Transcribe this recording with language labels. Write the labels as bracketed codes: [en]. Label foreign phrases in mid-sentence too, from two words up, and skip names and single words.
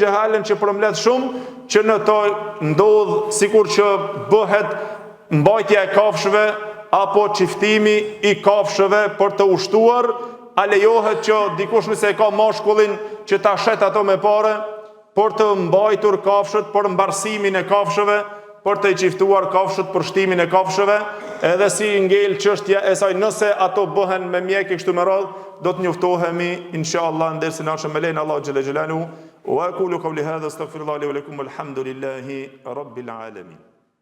[sq] xhehalen që përmbledh shumë, që në to ndodh sikur që bëhet mbajtja e kafshëve apo çiftimi i kafshëve për të ushtuar, a lejohet që dikush nëse e ka mashkullin që ta shet ato me parë për të mbajtur kafshët, për mbarsimin e kafshëve, për të i qiftuar kafshët për shtimin e kafshëve, edhe si ngel çështja e saj nëse ato bëhen me mjek e kështu me radhë, do të njoftohemi inshallah në dersin e ardhshëm me lenin Allahu [ar] جل جلاله. وأقول قولي هذا أستغفر الله لي ولكم والحمد لله رب العالمين.